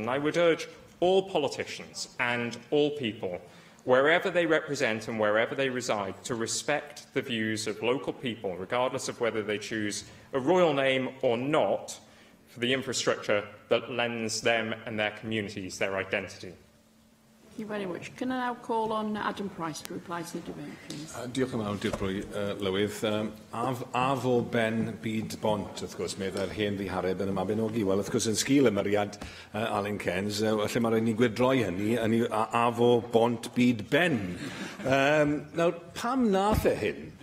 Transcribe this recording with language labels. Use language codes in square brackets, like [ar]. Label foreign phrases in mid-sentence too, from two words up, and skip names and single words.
[en] And I would urge all politicians and all people, wherever they represent and wherever they reside, to respect the views of local people, regardless of whether they choose a royal name or not, for the infrastructure that lends them and their communities their identity. Thank you very much. Can I now call on Adam Price to reply to the debate, please? [cy] Diolch yn fawr, Dirprwy Lywydd. A fo ben byd bont, wrth gwrs, meddai'r hen ddihareb yn y Mabinogi. Wel, wrth gwrs, yn sgil ymyriad Alun Cairns, lle mae rhaid ni gwydroi hynny, a fo bont byd ben. Nawr, pam nath e hyn?